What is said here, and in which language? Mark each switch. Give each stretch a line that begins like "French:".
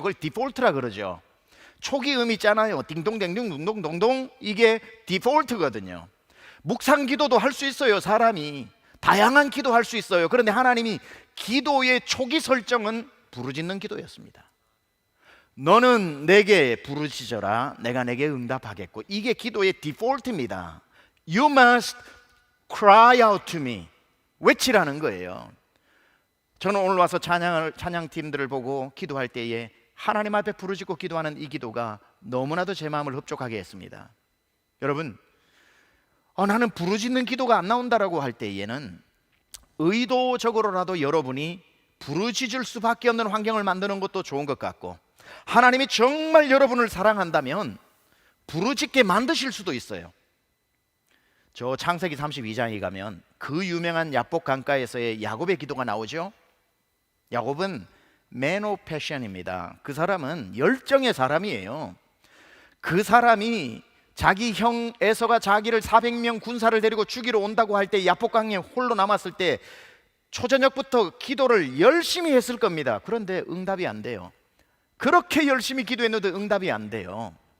Korean: 그걸 디폴트라 그러죠. 초기 음 있잖아요. 딩동댕동 둥동동동 이게 디폴트거든요. 묵상 기도도 할 수 있어요. 사람이 다양한 기도 할 수 있어요. 그런데 하나님이 기도의 초기 설정은 부르짖는 기도였습니다. 너는 내게 부르짖어라 내가 내게 응답하겠고 이게 기도의 디폴트입니다.
English: You must cry out to me
Korean: 외치라는 거예요. 저는 오늘 와서 찬양팀들을 보고 기도할 때에 하나님 앞에 부르짖고 기도하는 이 기도가 너무나도 제 마음을 흡족하게 했습니다. 여러분 나는 부르짖는 기도가 안 나온다라고 할 때에는 의도적으로라도 여러분이 부르짖을 수밖에 없는 환경을 만드는 것도 좋은 것 같고 하나님이 정말 여러분을 사랑한다면 부르짖게 만드실 수도 있어요. 저 창세기 32장에 가면 그 유명한 야복 강가에서의 야곱의 기도가 나오죠. 야곱은
English: Man of Passion
Korean: 입니다. 그 사람은 열정의 사람이에요. 그 사람이 자기 형 에서가 자기를 400명 군사를 데리고 죽이러 온다고 할 때 야복강에 홀로 남았을 때 초저녁부터 기도를 열심히 했을 겁니다. 그런데 응답이 안 돼요. 그렇게 열심히 기도했는데 응답이 안 돼요.